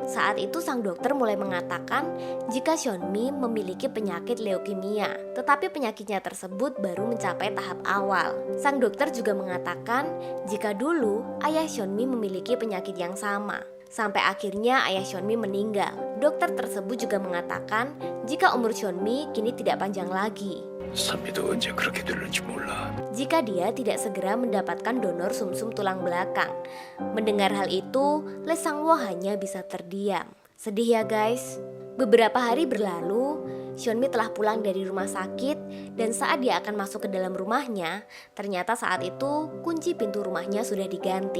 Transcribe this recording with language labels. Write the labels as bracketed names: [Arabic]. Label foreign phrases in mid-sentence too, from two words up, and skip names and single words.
[Indonesian] Saat itu sang dokter mulai mengatakan jika Seonmi memiliki penyakit leukemia, tetapi penyakitnya tersebut baru mencapai tahap awal. Sang dokter juga mengatakan jika dulu ayah Seonmi memiliki penyakit yang sama. Sampai akhirnya ayah Seonmi meninggal. Dokter tersebut juga mengatakan jika umur Seonmi kini tidak panjang lagi. [Korean] 선미도 언제 그렇게 될는지 몰라. [Indonesian] Jika dia tidak segera mendapatkan donor sumsum tulang belakang. Mendengar hal itu, Lee Sang-woo hanya bisa terdiam. Sedih ya guys. Beberapa hari berlalu, Seonmi telah pulang dari rumah sakit dan saat dia akan masuk ke dalam rumahnya, ternyata saat itu kunci pintu rumahnya sudah diganti.